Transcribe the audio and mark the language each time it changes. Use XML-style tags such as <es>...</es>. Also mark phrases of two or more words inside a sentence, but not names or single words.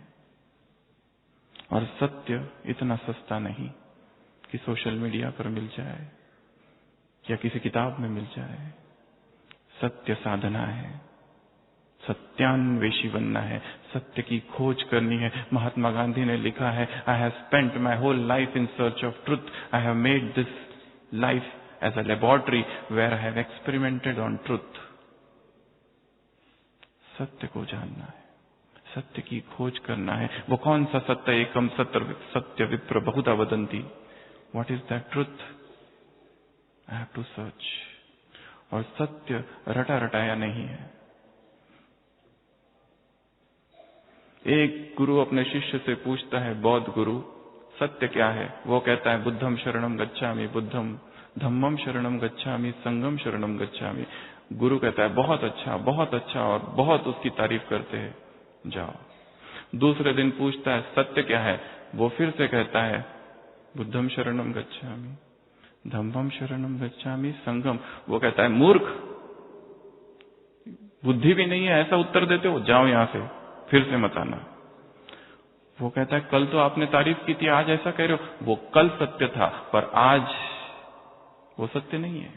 <hi>और सत्य इतना सस्ता नहीं कि</hi> <en>social media</en> <hi>पर मिल जाए या किसी किताब में मिल जाए। सत्य साधना है, सत्यान्वेषी बनना है, सत्य की खोज करनी है।</hi> <en>महात्मा गांधी ने लिखा है, I have spent my whole life in search of truth. I have made this life as a laboratory where I have experimented on truth.</en> <hi>सत्य को जानना है, सत्य की खोज करना है। वो कौन सा सत्य?</hi> <sa>एकम सत्य विप्र बहुधा वदंती।</sa> <en>What is that truth? I have to search.</en> <hi>और सत्य रटा रटाया नहीं है। एक गुरु अपने शिष्य से पूछता है, बौद्ध गुरु, सत्य क्या है? वो कहता है,</hi> <pi>बुद्धम शरणम गच्छामि, बुद्धम धम्मम शरणम गच्छामि, संगम शरणम गच्छामि।</pi> <hi>गुरु कहता है, बहुत अच्छा, और बहुत उसकी तारीफ करते हैं, जाओ। दूसरे दिन पूछता है, सत्य क्या है? वो फिर से कहता है,</hi> <pi>बुद्धम शरणम गच्छामि, धम्मम शरणम गच्छामि, संगम।</pi> <hi>वो कहता है, मूर्ख, बुद्धि भी नहीं है, ऐसा उत्तर देते हो, जाओ यहां से, फिर से मत आना। वो कहता है, कल तो आपने तारीफ की थी, आज ऐसा कह रहे हो। वो कल सत्य था, पर आज वो सत्य नहीं है।</hi>